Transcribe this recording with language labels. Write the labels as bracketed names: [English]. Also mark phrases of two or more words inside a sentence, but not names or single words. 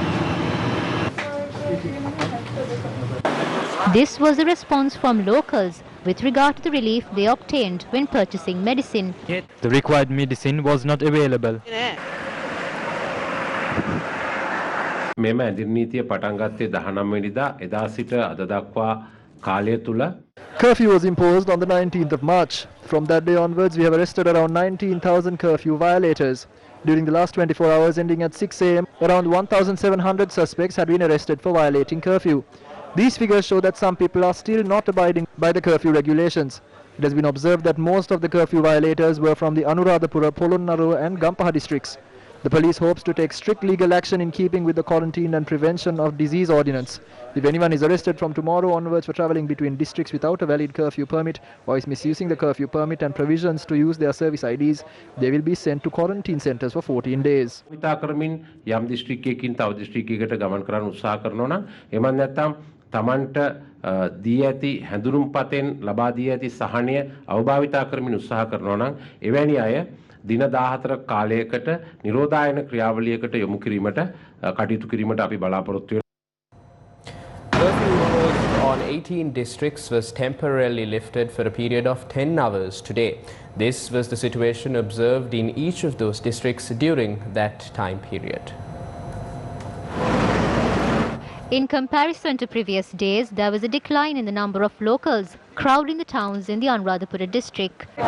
[English] This was the response from locals with regard to the relief they obtained when purchasing medicine. The required medicine was not available. [Sinhala] මෙම ඇදිරිනීතිය පටන් ගත්තේ 19 වෙනිදා එදා සිට අද දක්වා කාලය තුල [English] Curfew was imposed on the 19th of March. From that day onwards, we have arrested around 19,000 curfew violators. During the last 24 hours ending at 6 a.m., around 1,700 suspects had been arrested for violating curfew. These figures show that some people are still not abiding by the curfew regulations. It has been observed that most of the curfew violators were from the Anuradhapura, Polonnaruwa and Gampaha districts. The police hopes to take strict legal action in keeping with the quarantine and prevention of disease ordinance. If anyone is arrested from tomorrow onwards for travelling between districts without a valid curfew permit or is misusing the curfew permit and provisions to use their service IDs, they will be sent to quarantine centres for 14 days. [Sinhala] විතා කරමින් යම් දිස්ත්‍රික්කයකින් තව දිස්ත්‍රික්කයකට ගමන් කරන්න උත්සාහ කරනවා නම් එමන් නැත්නම් තමන්ට දී ඇති හැඳුනුම්පතෙන් ලබා දී ඇති සහනය අවභාවිතා කරමින් උත්සාහ කරනවා නම් එවැනි අය දින 14 කාලයකට නිරෝධායන ක්‍රියාවලියකට යොමු කිරීමට කටයුතු කිරීමට අපි බලාපොරොත්තු වෙනවා. [English] Curfew imposed on 18 districts was temporarily lifted for a period of 10 hours today. This was the situation observed in each of those districts during that time period. In comparison to previous days, there was a decline in the number of locals crowding the towns in the Anuradhapura district.